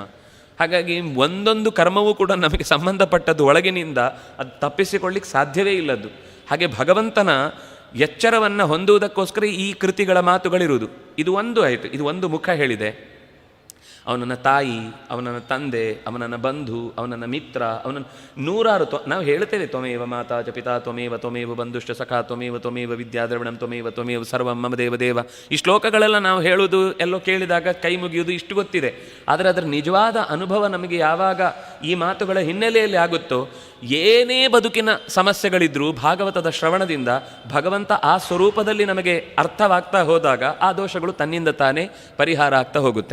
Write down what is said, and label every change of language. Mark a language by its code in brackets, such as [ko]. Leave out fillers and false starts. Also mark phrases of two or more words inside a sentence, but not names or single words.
[kn] ಹಾಗಾಗಿ ಒಂದೊಂದು ಕರ್ಮವೂ ಕೂಡ ನಮಗೆ ಸಂಬಂಧಪಟ್ಟದ್ದು ಒಳಗಿನಿಂದ, ಅದು ತಪ್ಪಿಸಿಕೊಳ್ಳಿಕ್ಕೆ ಸಾಧ್ಯವೇ ಇಲ್ಲದ್ದು. ಹಾಗೆ ಭಗವಂತನ ಎಚ್ಚರವನ್ನು ಹೊಂದುವುದಕ್ಕೋಸ್ಕರ ಈ ಕೃತಿಗಳ ಮಾತುಗಳಿರುವುದು. ಇದು ಒಂದು ಆಯಿತು, ಇದು ಒಂದು ಮುಖ ಹೇಳಿದೆ. ಅವನನ್ನ ತಾಯಿ, ಅವನನ್ನ ತಂದೆ, ಅವನನ್ನ ಬಂಧು, ಅವನನ್ನ ಮಿತ್ರ, ಅವನನ್ನು ನೂರಾರು ನಾವು ಹೇಳ್ತೇವೆ, [sa] ತ್ವಮೇವ ಮಾತಾ ಚ ಪಿತಾ ತ್ವಮೇವ ತ್ವಮೇವ ಬಂಧುಶ್ಚ ಸಖಾ ತ್ವಮೇವ ತ್ವಮೇವ ವಿದ್ಯಾದ್ರವಿಣಂ ತ್ವಮೇವ ತ್ವಮೇವ ಸರ್ವಂ ಮಮ ದೇವ ದೇವ. [kn] ಈ ಶ್ಲೋಕಗಳೆಲ್ಲ ನಾವು ಹೇಳೋದು ಎಲ್ಲೋ ಕೇಳಿದಾಗ ಕೈ ಮುಗಿಯುವುದು ಇಷ್ಟು ಗೊತ್ತಿದೆ. ಆದರೆ ಅದರ ನಿಜವಾದ ಅನುಭವ ನಮಗೆ ಯಾವಾಗ ಈ ಮಾತುಗಳ ಹಿನ್ನೆಲೆಯಲ್ಲಿ ಆಗುತ್ತೋ, ಏನೇ ಬದುಕಿನ ಸಮಸ್ಯೆಗಳಿದ್ರೂ ಭಾಗವತದ ಶ್ರವಣದಿಂದ ಭಗವಂತ ಆ ಸ್ವರೂಪದಲ್ಲಿ ನಮಗೆ ಅರ್ಥವಾಗ್ತಾ ಹೋದಾಗ ಆ ದೋಷಗಳು ತನ್ನಿಂದ ತಾನೇ ಪರಿಹಾರ ಆಗ್ತಾ ಹೋಗುತ್ತೆ.